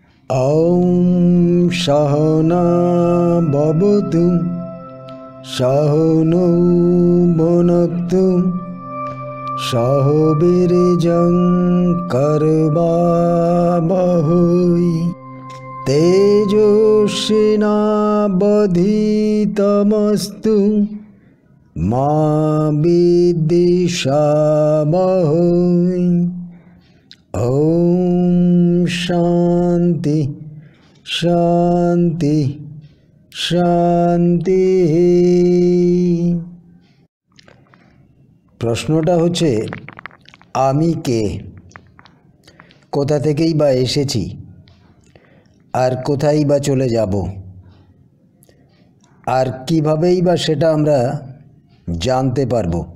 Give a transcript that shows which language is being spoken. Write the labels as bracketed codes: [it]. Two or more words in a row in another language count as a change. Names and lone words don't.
[sa] ॐ सहना भवतु सहनौ भुनक्तु सह वीर्यं कर्वावहै तेजस्विनावधीतमस्तु मा विद्विषावहै। ओम शांति शांति शांति। [bn] প্রশ্নটা হচ্ছে আমি কে, কোথা থেকেই বা এসেছি আর কোথায় বা চলে যাব, আর কিভাবেই বা সেটা আমরা জানতে পারব।